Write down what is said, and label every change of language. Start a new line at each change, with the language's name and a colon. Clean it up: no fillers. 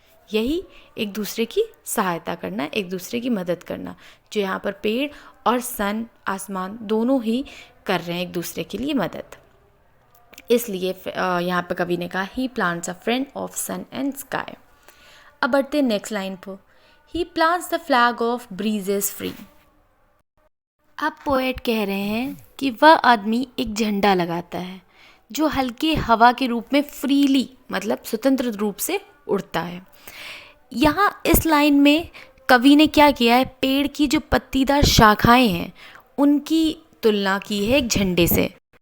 Hindi: यही एक दूसरे की सहायता करना, एक दूसरे की मदद करना, जो यहाँ पर पेड़ और सन, आसमान दोनों ही कर रहे हैं एक दूसरे के लिए मदद। इसलिए यहाँ पर कवि ने कहा
English: He plants a friend of sun and sky.
Hindi: अब बढ़ते हैं नेक्स्ट लाइन पर।
English: He plants the flag of breezes free.
Hindi: अब पोएट कह रहे हैं कि वह आदमी एक झंडा लगाता है जो हल्के हवा के रूप में फ्रीली मतलब स्वतंत्र रूप से उड़ता है। यहाँ इस लाइन में कवि ने क्या किया है, पेड़ की जो पत्तीदार शाखाएं हैं उनकी तुलना की है एक झंडे से।